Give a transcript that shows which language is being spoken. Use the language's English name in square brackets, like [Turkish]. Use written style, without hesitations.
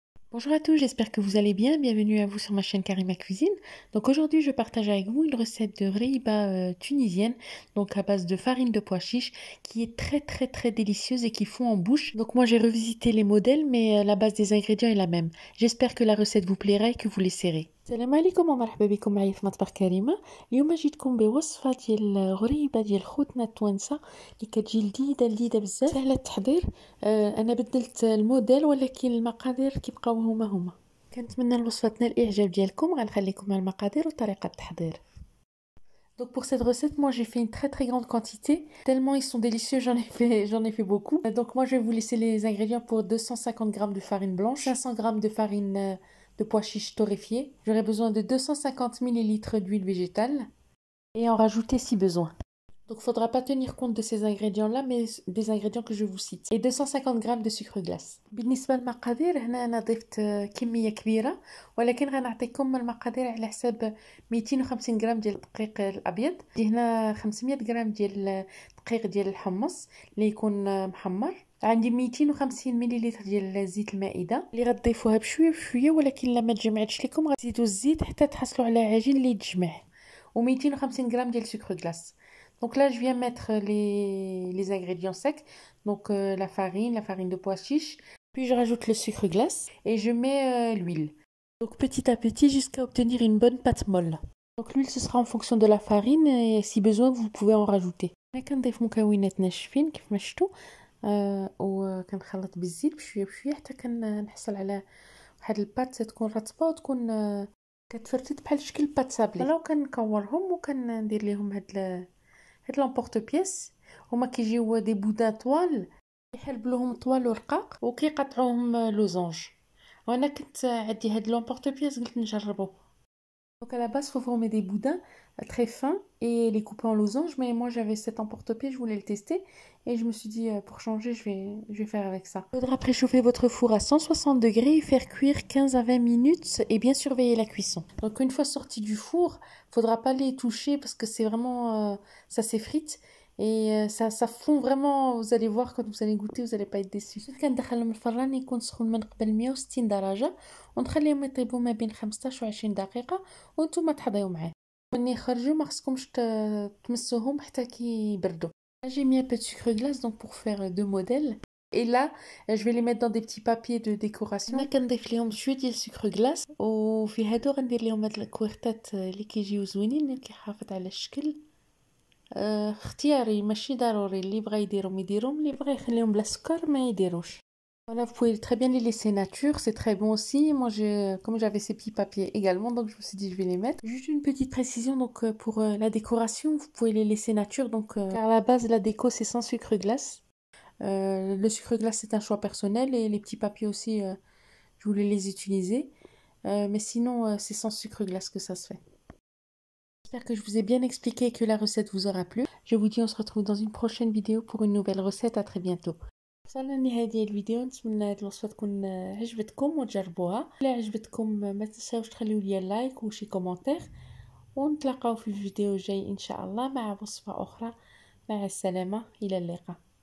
[French] Bonjour à tous, j'espère que vous allez bien. Bienvenue à vous sur ma chaîne Karima Cuisine. Donc aujourd'hui, je partage avec vous une recette de riba tunisienne, donc à base de farine de pois chiches, qui est très délicieuse et qui fond en bouche. Donc moi, j'ai revisité les modèles, mais la base des ingrédients est la même. J'espère que la recette vous plaira et que vous l'essaierez. [Arabic] السلام عليكم ومرحبا بكم معايا في مطبخ كريمه. اليوم جيتكم بوصفه ديال غريبه ديال خوتنا التوانسه اللي كتجي لذيذه بزاف سهله التحضير. انا بدلت الموديل ولكن المقادير كيبقاو هما. كنتمنى الوصفه تنال الاعجاب ديالكم. غنخليكم مع المقادير وطريقه التحضير. [French] Donc pour cette recette, moi j'ai fait une très grande quantité, tellement ils sont délicieux, j'en ai fait beaucoup. Donc moi je vais vous laisser les ingrédients pour 250 g de farine blanche, 500 g de farine de pois chiches torréfiés. J'aurai besoin de 250 ml d'huile végétale et en rajouter si besoin. Donc il ne faudra pas tenir compte de ces ingrédients-là, mais des ingrédients que je vous cite. Et 250 g de sucre glace. [Arabic] بالنسبة للمقادير هنا أنا ضفت كمية كبيرة، ولكن غنعطيكم المقادير على حساب 250 g ديال الدقيق الأبيض. هنا 500 g ديال الدقيق ديال الحمص اللي يكون محمر. عندي 250 ملل ديال زيت المائدة اللي غتضيفوها بشوية ولكن لما تجمعتش لكم غتزيدوا الزيت حتى تحصلوا على عجين اللي يتجمع. و 250 g ديال [French] sucre glace. Donc là, je viens mettre les ingrédients secs, donc la farine de pois chiches, puis je rajoute le sucre glace et je mets l'huile. Donc petit à petit jusqu'à obtenir une bonne pâte molle. Donc l'huile, ce sera en fonction de la farine et si besoin, vous pouvez en rajouter. [Arabic] أنا كنضيف مكونات ناشفين كيف ما شفتوا وكنخلط بالزيت بشويه حتى كنحصل على واحد البات تكون رطبه وتكون كتفرتت بحال شكل بات سابلي. انا كنكورهم وكندير ليهم هاد لامبورط بيس. هما كيجيو دي بودان طوال يحلبلوهم طوال ورقاق وكيقطعوهم لوزونج. وانا كنت عندي هاد لامبورط بيس قلت نجربو. [French] Donc à la base, faut former des boudins très fins et les couper en losanges. Mais moi, j'avais cet emporte-pièce, je voulais le tester. Et je me suis dit, pour changer, je vais faire avec ça. Il faudra préchauffer votre four à 160 degrés et faire cuire 15 à 20 minutes et bien surveiller la cuisson. Donc une fois sorti du four, il ne faudra pas les toucher parce que c'est vraiment... ça s'effrite. Et ça fond vraiment. Vous allez voir quand vous allez goûter, vous n'allez pas être déçus. [Arabic] كندخلهم الفران يكون سخون من قبل 160 درجة ونخليهم يطيبوا ما بين 15 و 20 دقيقة وانتم تحضيو معاه. ملي يخرجوا ما خصكمش تمسوهم حتى كيبردوا. [French] J'ai mis un peu de sucre glace donc pour faire deux modèles. Et là, je vais les mettre dans des petits papiers de décoration. [Arabic] هنا كنضيف ليهم شويه ديال السكر غلاس وفي هادو غندير لهم هاد الكويرتات اللي كيجيو زوينين اللي كيحافظ على الشكل. اختياري ماشي ضروري، اللي بغى يديرهم يديرهم، اللي بغى يخليهم بلا سكر ما يديروش. [French] Voilà, vous pouvez très bien les laisser nature, c'est très bon aussi. Moi, comme j'avais ces petits papiers également, donc je me suis dit je vais les mettre. Juste une petite précision, donc pour la décoration, vous pouvez les laisser nature, donc car à la base la déco c'est sans sucre glace. Le sucre glace c'est un choix personnel et les petits papiers aussi, je voulais les utiliser, mais sinon c'est sans sucre glace que ça se fait. J'espère que je vous ai bien expliqué et que la recette vous aura plu. Je vous dis on se retrouve dans une prochaine vidéo pour une nouvelle recette. À très bientôt. [Arabic] وصلنا لنهاية ديال الفيديو. نتمنى هاد الوصفه تكون عجبتكم وتجربوها. الا عجبتكم ما تنساوش تخليو لي لايك وشي كومونتير ونتلاقاو في الفيديو الجاي ان شاء الله مع وصفه اخرى. مع السلامه، الى اللقاء.